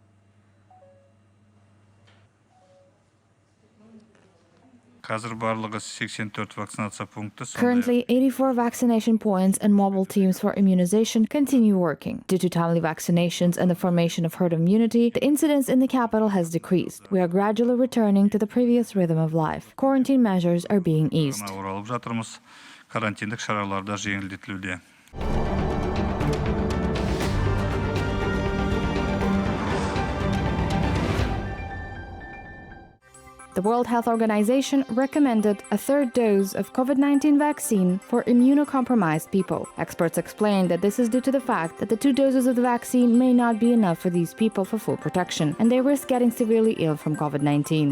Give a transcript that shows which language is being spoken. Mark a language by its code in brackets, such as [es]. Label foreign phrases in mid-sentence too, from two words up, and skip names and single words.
[en] Currently, 84 vaccination points and mobile teams for immunization continue working. Due to timely vaccinations and the formation of herd immunity, the incidence in the capital has decreased. We are gradually returning to the previous rhythm of life. Quarantine measures are being eased. [kk] Карантиндік шараларда жеңілдетілуде. [en] The World Health Organization recommended a third dose of COVID-19 vaccine for immunocompromised people. Experts explained that this is due to the fact that the 2 doses of the vaccine may not be enough for these people for full protection, and they risk getting severely ill from COVID-19.